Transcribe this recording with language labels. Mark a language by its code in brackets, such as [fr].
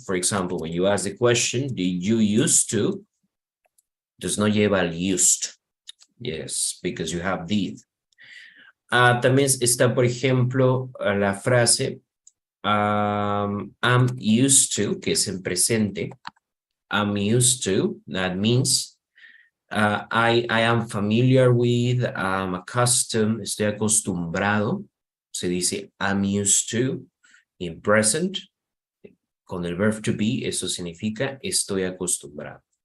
[en] For example, when you ask the question, did you used to? Does no lleva el used. Yes, because you have did. [es] También está, por ejemplo, la frase I'm used to, que es en presente. [en] I'm used to, that means I am familiar with, I'm accustomed, estoy acostumbrado. Se dice I'm used to in present. [es] Con el verb to be, eso significa estoy acostumbrado.